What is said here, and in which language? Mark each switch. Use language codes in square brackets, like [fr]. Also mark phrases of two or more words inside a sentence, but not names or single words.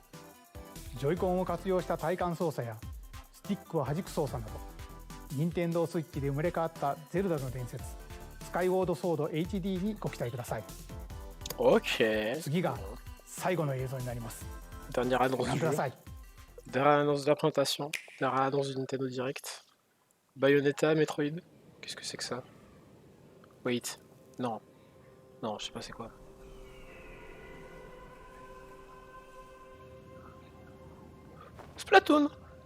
[ja] ジョイコンを活用した体感操作やスティックを弾く操作など、任天堂スイッチで生まれ変わったゼルダの伝説スカイウォードソード HD にご期待ください。 [fr] Ok. [ja] 次が最後の映像になります。 [fr] Dernière [ja] ご [fr] annonce [ja] 覧 [fr] du [ja] くだ [fr] jeu. [ja] さい。 [fr] Dernière annonce de la présentation. Dernière annonce du Nintendo Direct. Bayonetta, Metroid. Qu'est-ce que c'est que ça? Wait. Non. Non, je sais pas c'est quoi. Splatoon.